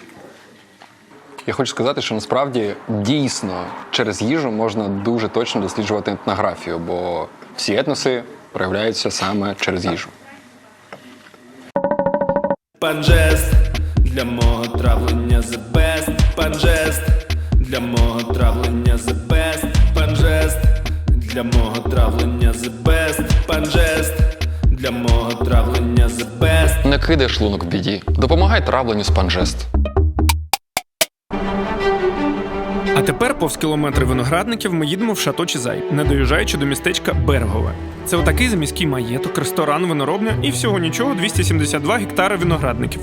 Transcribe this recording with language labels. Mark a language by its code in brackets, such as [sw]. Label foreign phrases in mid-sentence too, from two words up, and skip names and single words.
[uk] Я хочу сказати, що насправді дійсно через їжу можна дуже точно досліджувати етнографію, бо всі етноси проявляються саме через їжу. Панжест для мого травлення [en] the best. [uk] Панжест для мого травлення [en] the best. [uk] Панжест для мого травлення [en] the best. [uk] Панжест для мого травлення [en] the best. [uk] Не кидай шлунок в біді. Допомагай травленню з панжест. А тепер повз кілометри виноградників ми їдемо в Шато Чизай, не доїжджаючи до містечка Берегове. Це отакий заміський маєток, ресторан, виноробня і всього нічого 272 гектари виноградників.